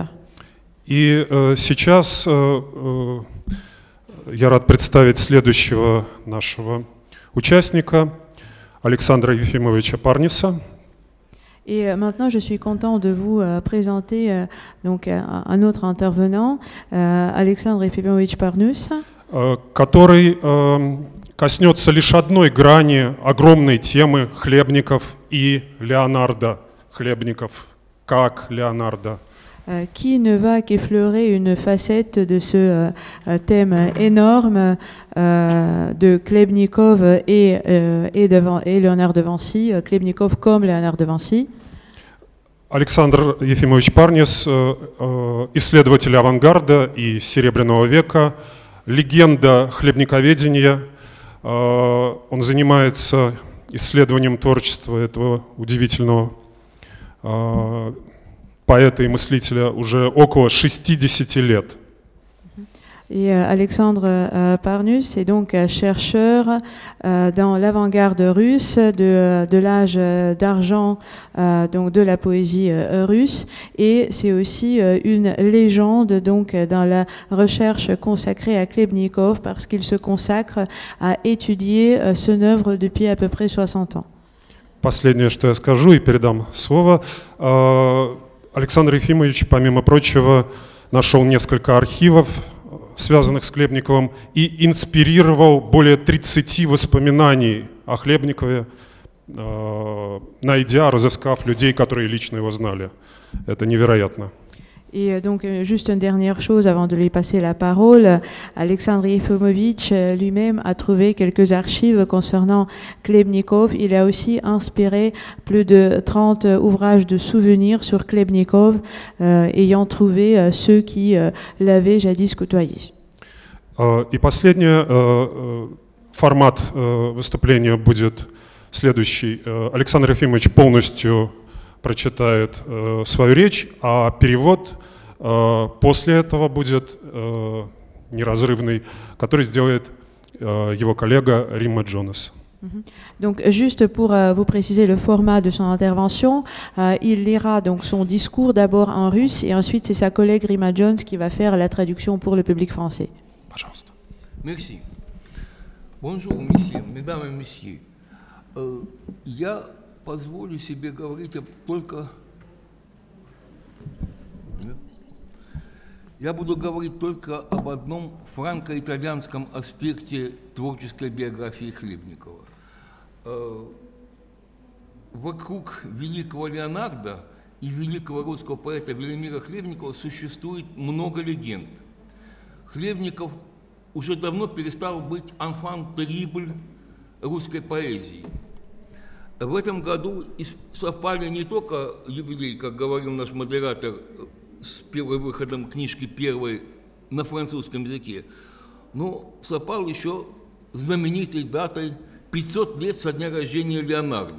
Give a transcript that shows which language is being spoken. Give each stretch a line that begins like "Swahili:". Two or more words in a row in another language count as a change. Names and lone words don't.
Russian: И сейчас я рад представить следующего нашего участника Александра Ефимовича Парниса.
French: Et maintenant, je suis content de vous présenter un autre intervenant, Alexandre Efimovich Parnus,
Russian: который коснется лишь одной грани огромной темы Хлебников и Леонардо. Хлебников как Леонардо.
French: Qui ne va qu'effleurer une facette de ce thème énorme de Chlebnikov et Léonard de Vinci, Chlebnikov comme Léonard de Vinci.
Russian: Александр Ефимович Парнис, исследователь авангарда и Серебряного века, легенда хлебниковедения. Он занимается исследованием творчества этого удивительного поэта и мыслителя уже около 60 лет.
French: Et Alexandre Parnus est donc chercheur dans l'avant-garde russe de l'âge d'argent donc de la poésie russe, et c'est aussi une légende donc dans la recherche consacrée à Chlebnikov parce qu'il se consacre à étudier son œuvre depuis à peu près 60 ans.
Russian: Последнее, что я скажу, и передам слово. Александр Ефимович, помимо прочего, нашел несколько архивов, связанных с Хлебниковым, и инспирировал более 30 воспоминаний о Хлебникове, найдя, разыскав людей, которые лично его знали. Это невероятно.
French: Et donc, juste une dernière chose avant de lui passer la parole, Alexandre Yefimovitch lui-même a trouvé quelques archives concernant Chlebnikov. Il a aussi inspiré plus de 30 ouvrages de souvenirs sur Chlebnikov, ayant trouvé ceux qui l'avaient jadis côtoyé.
Russian: И последний формат выступления будет следующий. Александр Ефимович полностью прочитает свою речь, а перевод после этого будет неразрывный, который сделает его коллега Римма Джонас.
French: Donc, juste pour vous préciser le format de son intervention, il lira donc son discours d'abord en russe et ensuite c'est sa collègue Rimma Jones qui va faire la traduction pour le public français.
Russian: Пожалуйста.
French: Merci. Bonjour, messieurs, mesdames et messieurs.
Russian: Я позволю себе говорить Я буду говорить только об одном франко-итальянском аспекте творческой биографии Хлебникова. Вокруг великого Леонардо и великого русского поэта Велимира Хлебникова существует много легенд. Хлебников уже давно перестал быть
French: enfant terrible
Russian: русской поэзии. В этом году совпали не только юбилей, как говорил наш модератор, с первым выходом книжки первой на французском языке, но совпал еще знаменитой датой 500 лет со дня рождения Леонардо.